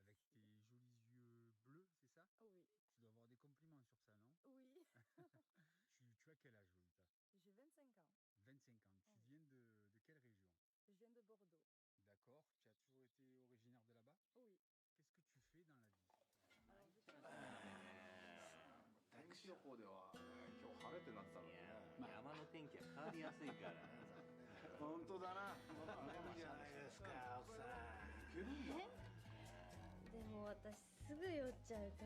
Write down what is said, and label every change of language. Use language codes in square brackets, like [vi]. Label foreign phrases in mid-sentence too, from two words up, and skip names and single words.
[fr] Avec tes jolis yeux bleus, c'est ça? Oui. Tu dois avoir des compliments sur ça, non? Oui. Tu as quel âge, Lolita? J'ai 25 ans. 25 ans. Tu viens de quelle région? Je viens de Bordeaux. D'accord. Tu as toujours été originaire de là-bas? Oui. Qu'est-ce que tu fais dans la vie? [ja] 天気予報では今日晴れってなってたのにね。山の天気は変わりやすいからね。本当だな。いいじゃないですか、奥さん。いけるんだ。でも私すぐ酔っちゃうから。